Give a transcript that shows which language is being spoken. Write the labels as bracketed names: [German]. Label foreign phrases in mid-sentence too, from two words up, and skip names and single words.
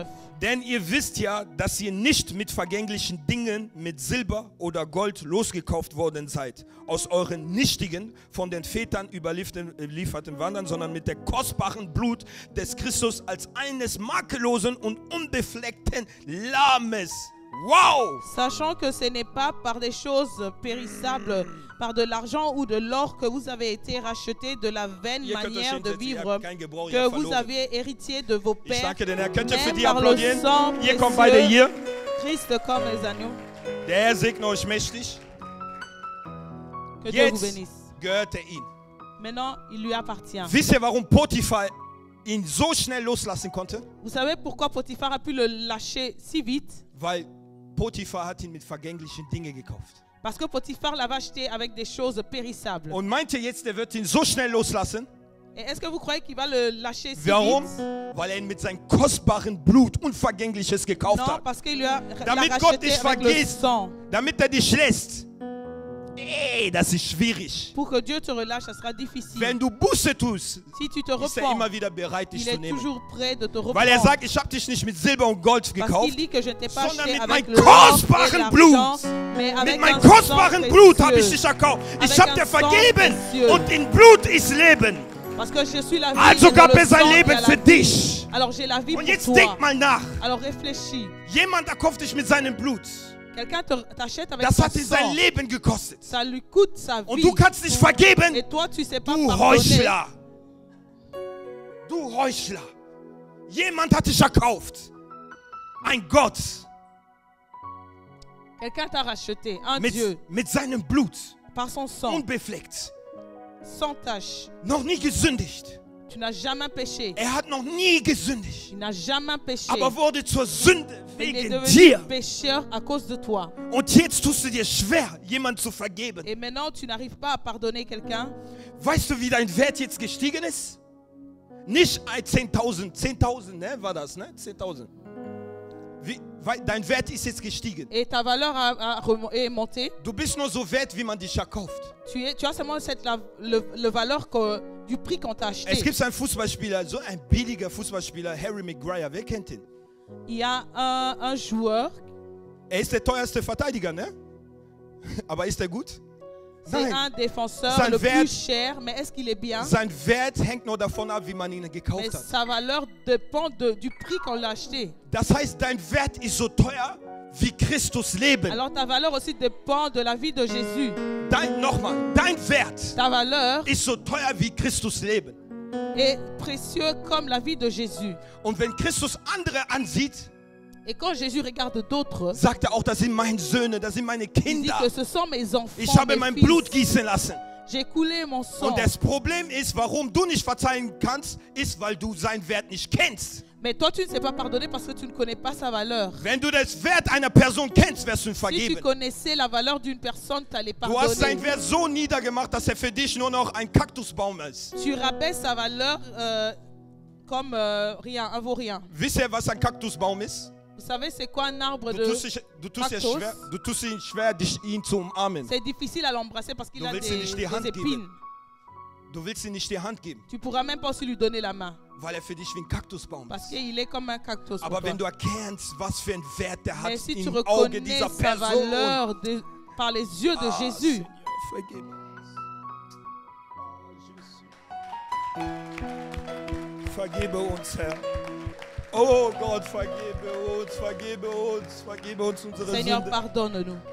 [German] Denn ihr wisst ja, dass ihr nicht mit vergänglichen Dingen, mit Silber oder Gold losgekauft worden seid, aus euren nichtigen, von den Vätern überlieferten Wandern, sondern mit der kostbaren Blut des Christus als eines makellosen und unbefleckten Lammes. Wow! [French] Sachant que ce n'est pas par des choses périssables, par de l'argent ou de l'or que vous avez été rachetés de la vaine [German] Ihr könnt euch [French] manière de [German] hinsetzen, ihr [French] vivre [German] habt keinen Gebrauch, ihr [French] que [German] habt [French] vous [German] verloren. [French] aviez héritier de vos [German] Ich [French] pères, [German] danke den Herrn. Könnt ihr für [French] même [German] die [French] par le [German] applaudieren? [French] sang [German] Ihr kommt beide [French] précieux, [German] hier. [French] Christ comme les agneaux. [German] Der Herr segne euch mächtig. [French] Que Dieu vous [German] Jetzt [French] bénisse. [German] gehört er ihm. [French] Maintenant, il lui appartient. [German] Wisst ihr, warum Potiphar ihn so schnell loslassen konnte? [French] Vous savez pourquoi Potiphar a pu le lâcher si vite? [German] Weil Potiphar hat ihn mit vergänglichen Dingen gekauft. [French] Parce que Potiphar l'avait acheté avec des choses périssables. [German] Und meint ihr jetzt, der wird ihn so schnell loslassen? [French] Et est-ce que vous croyez qu'il va le lâcher si [German] Warum? [French] vite? [German] Weil er ihn mit seinem kostbaren Blut Unvergängliches gekauft [French] Non, [German] hat. [French] parce qu'il lui a [German] Damit [French] l'a [German] Gott [French] racheté [German] dich [French] avec le [German] vergisst. [French] sang. [German] Damit er dich lässt. Ey, das ist schwierig. [French] Pour que Dieu te relâche, ça sera difficile. [German] Wenn du Buße tust, [French] Si tu te [German] ist er [French] repens, [German] immer wieder bereit, dich [French] il [German] zu [French] est [German] nehmen. [French] toujours prêt de te [German] Weil er [French] reprendre. [German] sagt, ich habe dich nicht mit Silber und Gold [French] Parce qu'il [German] gekauft, [French] dit que je ne t'ai pas [German] sondern [French] acheté [German] mit [French] avec [German] meinem [French] l'or [German] kostbaren [French] et [German] Blut. [French] l'argent, mais [German] mit [French] avec [German] meinem [French] un sang [German] kostbaren Blut habe ich [French] précieux. [German] dich erkauft. Ich [French] Avec [German] habe [French] un [German] dir [French] sang [German] vergeben [French] précieux. [German] und in Blut ist Leben. [French] Parce que je suis la vie. [German] Also [French] et dans [German] gab [French] le [German] er sein [French] sang, il y [German] Leben [French] a la [German] für [French] vie. [German] dich. [French] Alors j'ai la vie [German] Und [French] pour [German] jetzt [French] toi. [German] denk mal nach. [French] Alors réfléchis. [German] Jemand erkauft dich mit seinem Blut. [French] Quelqu'un t'achète avec [German] Das [French] son [German] hat ihn sein [French] sang. [German] Leben gekostet. [French] Ça lui coûte sa [German] Und [French] vie. [German] du kannst nicht vergeben. [French] Et toi, tu sais pas [German] Du [French] pardonner. [German] Heuchler. Du Heuchler. Jemand hat dich erkauft. Ein Gott. [French] Quelqu'un t'a racheté. Un Dieu. [German] Mit seinem Blut. [French] Par son sang. [German] Unbefleckt. [French] Sans tache. [German] Noch nie gesündigt. [French] Tu n'as jamais péché. [German] Er hat noch nie gesündigt. [French] Il n'a jamais péché. [German] Aber wurde zur Sünde [French] Il est [German] wegen [French] devenu [German] dir. [French] pécheur à cause de toi. [German] Und jetzt tust du dir schwer, jemand zu vergeben. [French] Et maintenant, tu n'arrives pas à pardonner quelqu'un. [German] Weißt du, wie dein Wert jetzt gestiegen ist? Nicht 10.000, 10.000, ne, war das, ne? 10.000. Dein Wert ist jetzt gestiegen. [French] Et ta valeur est montée. [German] Du bist nur so wert, wie man dich verkauft. [French] Tu as seulement le valeur du prix qu'on t'a [German] Es [French] acheté. [German] gibt einen Fußballspieler, so ein billiger Fußballspieler, Harry Maguire, wer kennt ihn? [French] Il y a un joueur, [German] Er ist der teuerste Verteidiger, ne? Aber ist er gut? [French] c'est [German] Nein. [French] un défenseur [German] Sein [French] le [German] Wert- [French] plus cher, mais est-ce qu'il est bien? [German] Sein Wert hängt nur davon ab, wie man ihn [French] Mais [German] gekauft hat. [French] sa valeur dépend du prix qu'on l'a acheté. [German] Das heißt, dein Wert ist so teuer wie Christus Leben. [French] Alors ta valeur aussi dépend de la vie de Jésus. [German] Dein Wert [French] Ta valeur [German] ist so teuer wie Christus Leben. [French] est précieuse comme la vie de Jésus. [German] Und wenn Christus andere ansieht, [French] Et quand Jésus regarde d'autres, [German] sagt er auch, das sind meine Söhne, das sind meine [French] il dit [German] Kinder. [French] que ce sont mes enfants, [German] Ich habe [French] mes [German] mein [French] fils. [German] Blut gießen lassen. [French] J'ai coulé mon sang. [German] Und das Problem ist, warum du nicht verzeihen kannst, ist, weil du seinen Wert nicht kennst. [French] Mais toi, tu ne sais pas pardonner parce que tu ne connais pas sa valeur. [German] Wenn du das Wert einer Person kennst, wirst du ihn [French] Si tu [German] vergeben. [French] connaissais la valeur d'une personne, tu allais [German] Du hast seinen [French] pardonner. [German] Wert so niedergemacht, dass er für dich nur noch ein Kaktusbaum ist. [French] Tu rabaisses sa valeur comme rien, un vaut rien. [German] Wisst ihr, was ein Kaktusbaum ist? [French] Vous savez, c'est quoi un arbre [German] Du [French] de... [German] tust ihn schwer, ihn zu umarmen. [French] C'est difficile à l'embrasser parce qu'il [German] Du [French] a [German] willst ihm nicht die Hand [French] des [German] geben. [French] épines. [German] Du willst ihm nicht die Hand geben, [French] Tu pourras même pas aussi lui donner la main [German] weil er für dich wie ein Kaktusbaum [French] parce [German] ist. [French] qu'il est comme un cactus. [German] Aber [French] pour [German] wenn du [French] toi. [German] erkennst, was für einen Wert der hat [French] Mais si tu [German] im Auge [French] reconnais [German] dieser [French] sa [German] Person. [French] valeur par les yeux de Jésus, Seigneur, [German] vergib uns. Vergebe uns, Herr. Oh Gott, vergebe uns unsere [French] Seigneur, [German] Sünde. [French] pardonne-nous.